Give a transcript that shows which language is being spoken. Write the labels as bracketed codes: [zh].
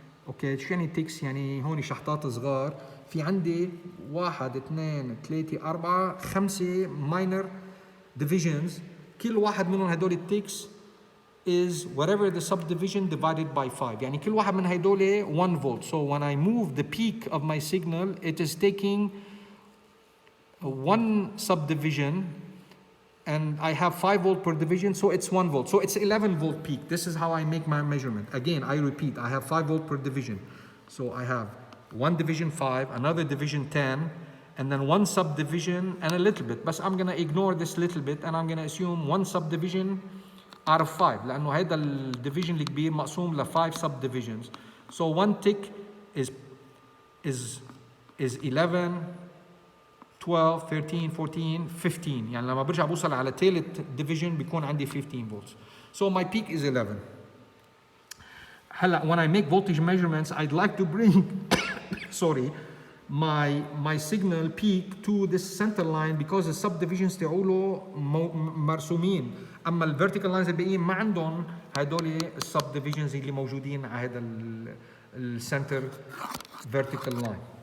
[ar] اوكي شو يعني تكس؟ يعني هون شحطات صغار، في عندي 1 2 3 4 5 [en] minor divisions. [ar] كل واحد منهم هدول التكس [en] is whatever the subdivision divided by 5. [ar] يعني كل واحد من هدول 1 volt. [en] So when I move the peak of my signal, it is taking 1 subdivision and I have 5 volt per division, so it's 1 volt. So it's 11 volt peak. This is how I make my measurement. Again, I repeat, I have 5 volt per division. So I have 1 division 5, another division 10, and then 1 subdivision and a little bit. But I'm gonna ignore this little bit and I'm gonna assume 1 subdivision out of 5 [ar] لأنه هيدا الديفيجن الكبير مقسوم ل 5 [en] subdivisions. So 1 tick is 11 12 13 14 15. [ar] يعني لما برجع بوصل على ثالث division بيكون عندي 15 volts. [en] So my peak is 11. هلا when I make voltage measurements, I'd like to bring sorry my signal peak to this center line because the subdivisions [ar] تاعوله مرسومين. اما الفيرتيكال لاينز الباقيين ما عندهم هدول السبديفيجنز اللي موجودين على هذا السنتر [en] vertical line.